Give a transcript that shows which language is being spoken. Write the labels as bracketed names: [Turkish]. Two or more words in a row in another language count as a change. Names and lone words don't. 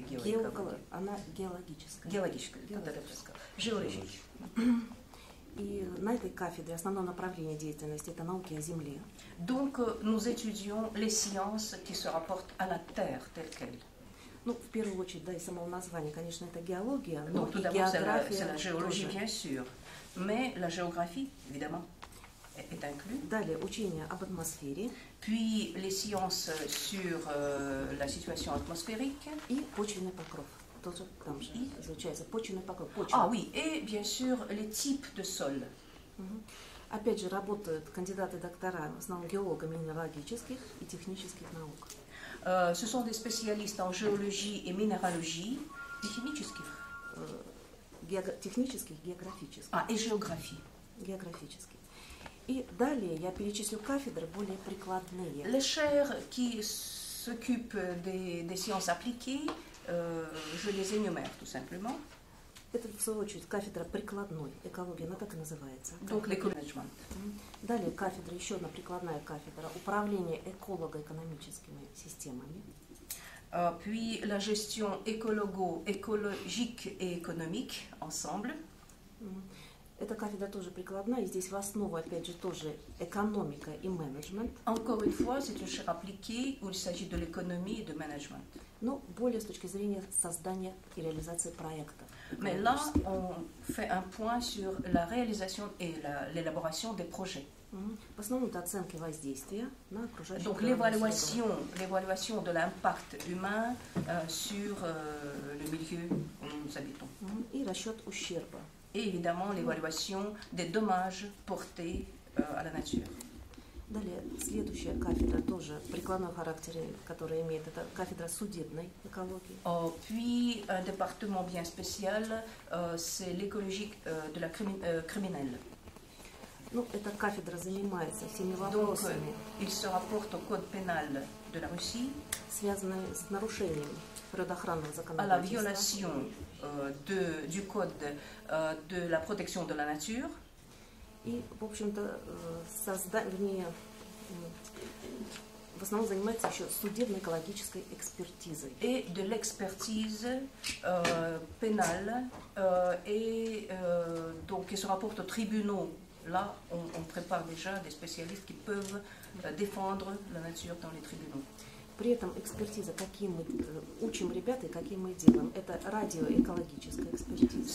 [Russian] Она геологическая. Геологическая. Géologique. И на этой кафедре основное направление деятельности – это науки о Земле. [French] Donc, nous étudions les sciences qui se rapportent à la Terre telle qu'elle. [Russian] Ну, в первую очередь, да, из самого названия, конечно, это геология, но [French] Donc, tout d'abord, c'est la géologie, bien sûr, mais la géographie, évidemment, est inclue. [Russian] Далее, учение об атмосфере. [French] Puis, les sciences sur la situation atmosphérique. [Russian] И почвенный покров. Тоже там же изучается почвенный покров. [French] Ah oui, et bien sûr, les types de sol. [Russian] Опять же, работают кандидаты и доктора, в основном геолого-минералогических и технических наук. [French] Ce sont des spécialistes en géologie et minéralogie, et chimiques. [Russian] Технических, географических. [French] Ah, et géographie. [Russian] Географических. И далее я перечислю кафедры более прикладные. [French] Les chaires qui s'occupent des sciences appliquées, je les énumère tout simplement. [Russian] Это, в свою очередь, кафедра прикладной экологии, она так и называется. [French] Donc, l'éco-management. [Russian] Далее кафедра, еще одна прикладная кафедра, управление эколого-экономическими системами. [French] Puis, la gestion écologique et économique, ensemble. [Russian] Эта кафедра тоже прикладная, и здесь в основу, опять же, тоже экономика и менеджмент. [French] Encore une fois, c'est une chaire appliquée où il s'agit de l'économie et de management. [Russian] Но более с точки зрения создания и реализации проекта. [French] Mais là, on fait un point sur la réalisation et l'élaboration des projets. [Russian] В основном это оценки воздействия на окружающую [French] Donc l'évaluation de l'impact humain sur le milieu où nous habitons. [Russian] И расчет ущерба. [French] Et évidemment l'évaluation des dommages portés à la nature. [Russian] Далее, следующая кафедра тоже прикладной характер, которая имеет, это кафедра судебной экологии. [French] Puis un département bien spécial, c'est l'écologie de la criminelle. [Russian] Ну, эта кафедра занимается всеми вопросами. [French] Il se rapporte au code pénal de la Russie, [Russian] связанные с нарушением природоохранного законодательства. [French] À la violation du code de la protection de la nature. [Russian] И, в общем-то, в основном занимается еще судебно-экологической экспертизой. [French] Et de l'expertise pénale et donc qui se rapporte aux tribunaux là, on prépare déjà des spécialistes qui peuvent défendre la nature dans les tribunaux. [Russian] При этом экспертиза, какие мы учим ребят и какие мы делаем, это радиоэкологическая экспертиза.